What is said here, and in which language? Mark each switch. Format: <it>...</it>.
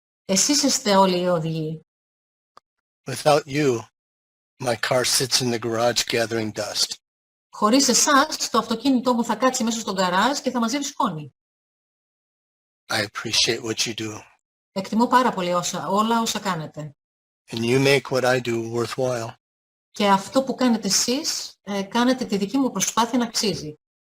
<el>Εσείς είστε όλοι οι οδηγοί.</el> <en>Without you, my car sits in the garage gathering dust.</en> <el>Χωρίς εσάς, το αυτοκίνητό μου θα κάτσει μέσα στον γκαράζ και θα μαζεύει σκόνη.</el> <en>I appreciate what you do.</en> <el>Εκτιμώ πάρα πολύ όλα όσα κάνετε.</el> <en>And you make what I do worthwhile.</en> <el>Και αυτό που κάνετε εσείς, κάνετε τη δική μου προσπάθεια να αξίζει.</el>